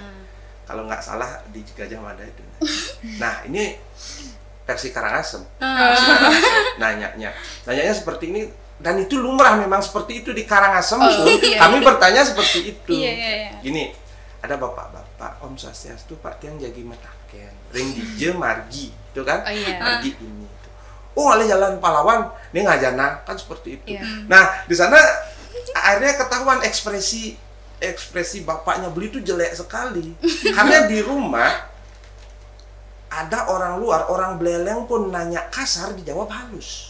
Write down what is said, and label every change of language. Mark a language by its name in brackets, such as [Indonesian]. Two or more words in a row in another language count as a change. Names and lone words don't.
[Indonesian] Kalau nggak salah di Gajah Mada itu. Nah, ini versi Karangasem. Nanyanya seperti ini, dan itu lumrah memang seperti itu di Karangasem pun. Kami bertanya seperti itu. Gini, ada bapak-bapak, [Balinese] Om Swastiastu, Pak Tiang Jagi Metaken, Ring Dije Margi, [Indonesian] itu kan? Margi ini. Oleh Jalan Pahlawan, ini ngajana kan seperti itu. Nah, di sana akhirnya ketahuan ekspresi bapaknya Beli itu jelek sekali. Karena di rumah ada orang luar, orang Beleleng pun nanya kasar dijawab halus.